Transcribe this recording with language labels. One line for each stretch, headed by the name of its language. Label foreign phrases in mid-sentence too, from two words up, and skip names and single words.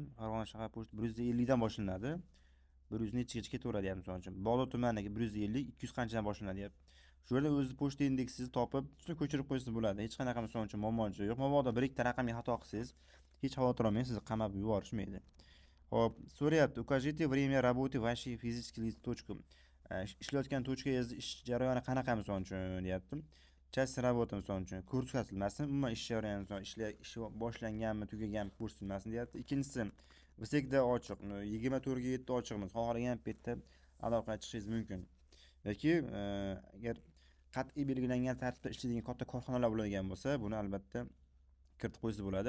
Uzbek: Farg'ona shahar pochta 150 dan boshlanadi. 100 nechigacha ketaveradi, misol uchun. Bog'ot tumanidagi 150, 200 qanchadan boshlanadi, deyapti. Shu yerda o'z pochta indeksingizni topib, shuni ko'chirib qo'ysangiz bo'ladi. Hech qanaqa misol uchun muammochi yo'q. Mabodo bir ikkita raqamga xato qilsangiz, hech xavotir olmang, sizni qamab yuborishmaydi. Xo'p, so'rayapti,
Russian: "Укажите время работы вашей физической лиц.
Uzbek: Ishlayotgan tochkangizni ish jarayoni qanaqa misol uchun deyapti.
Russian: Часть работы
Uzbek: misol uchun ko'rsatilmasin, umuman ish jarayoni ish boshlanganmi, tugaganmi ko'rsatilmasin deyapti. Ikkinchisi, всегда ochiq, 24/7 ochiqmiz. Xohlagan paytda aloqaga chiqishingiz mumkin. Yoki agar qat'iy belgilangan tartibda ishlaydigan katta korxonalar bo'ladigan bo'lsa, buni albatta kiritib qo'ysa bo'ladi.